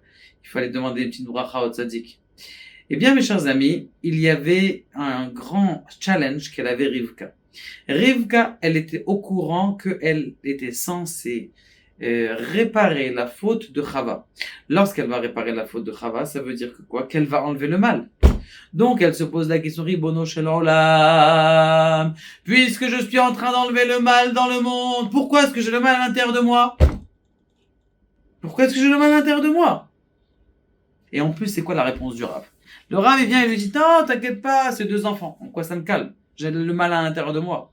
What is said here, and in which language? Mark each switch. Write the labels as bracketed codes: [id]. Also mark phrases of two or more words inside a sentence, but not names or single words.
[fr] Il fallait demander une petite bracha au tzaddik. Mes chers amis, il y avait un grand challenge qu'elle avait Rivka. Rivka, elle était au courant qu'elle était censée réparer la faute de Chava. Lorsqu'elle va réparer la faute de Chava, ça veut dire que quoi? Qu'elle va enlever le mal. Donc elle se pose la question, [he] רבונו של עולם, [fr] puisque je suis en train d'enlever le mal dans le monde, pourquoi est-ce que j'ai le mal à l'intérieur de moi? Pourquoi est-ce que j'ai le mal à l'intérieur de moi? Et en plus, c'est quoi la réponse du Rav? Le Rav, il vient et lui dit, non, t'inquiète pas, c'est 2 enfants. En quoi ça me calme? J'ai le mal à l'intérieur de moi.